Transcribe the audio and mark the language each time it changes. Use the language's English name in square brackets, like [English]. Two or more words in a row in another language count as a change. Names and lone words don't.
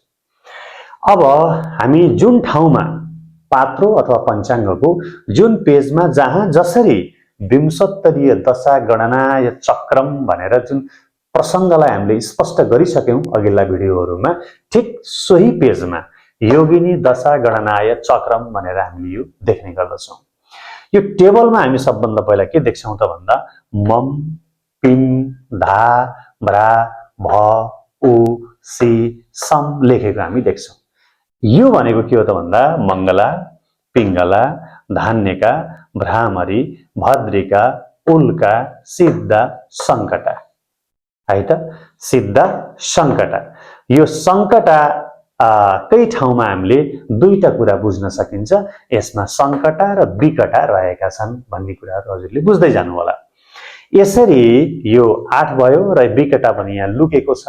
[Nepali] अब हामी जुन ठाउँमा पात्रो अथवा पञ्चाङ्गको जुन पेजमा जहाँ जसरी विंशोत्तरीय दशा गणनाय चक्रम भनेर जुन प्रसंगलाई हामीले स्पष्ट गरिसक्यौं अघिल्ला भिडियोहरुमा, ठिक सोही पेजमा योगिनी दशा गणनाय चक्रम भनेर हामीले यो देख्ने गर्दछौं। यो टेबलमा हामी सबभन्दा पहिला के देख्छौं त भन्दा मम, पिम, धा, भ्रा, भ, उ, सी, सम लेखेको हामी देख्छौं। यो भनेको के हो त भन्दा मंगला, पिंगला, धान्यका, भ्रामरी, भद्रिका, उल्का, सिद्धा, संकटा है त। सिद्धा, संकटा। यो संकटा कई ठाउँमा हामीले दुईटा कुरा बुझ्न सकिन्छ। यसमा संकटा र विकटा रहेका छन् भन्ने कुराहरु हजुरले बुझ्दै जानु होला। यसरी यो 8 भयो र विकटा पनि यहाँ लुकेको छ।